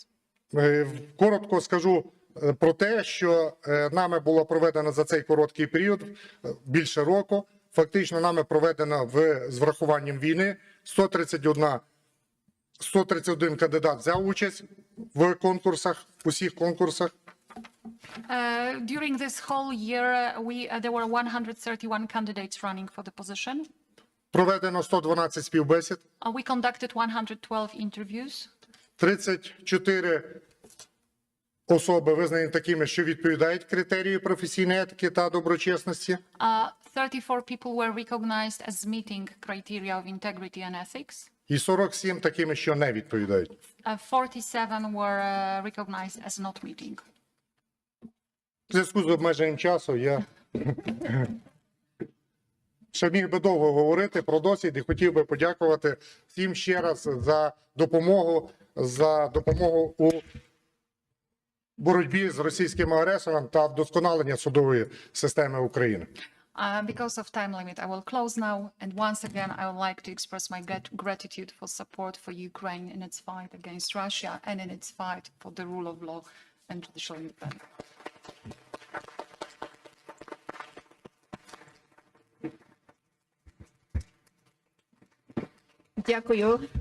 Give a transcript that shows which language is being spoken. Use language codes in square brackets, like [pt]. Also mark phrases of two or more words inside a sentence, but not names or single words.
[uk] Коротко скажу про те, що нами було проведено за цей короткий період, більше року. Фактично нами проведено з врахуванням війни 131 кандидат взяв участь в конкурсах, усіх конкурсах. [en] During this whole year, there were 131 candidates running for the position. [uk] Проведено 112 співбесід. [en] We conducted 112 interviews. [uk] 34 особи визнані такими, що відповідають критерію професійної етики та доброчесності. [en] 34 people were recognized as meeting criteria of integrity and ethics. [uk] І 47 такими, що не відповідають. [en] 47 were recognized as not meeting. [uk] В зв'язку з обмеженням часу я ще міг би довго говорити про досвід і хотів би подякувати всім ще раз за допомогу у боротьбі з російським агресором та вдосконалення судової системи України. [en] Because of time limit, I will close now. And once again, I would like to express my gratitude for support for Ukraine in its fight against Russia and in its fight for the rule of law and judicial independence. [uk] Дякую.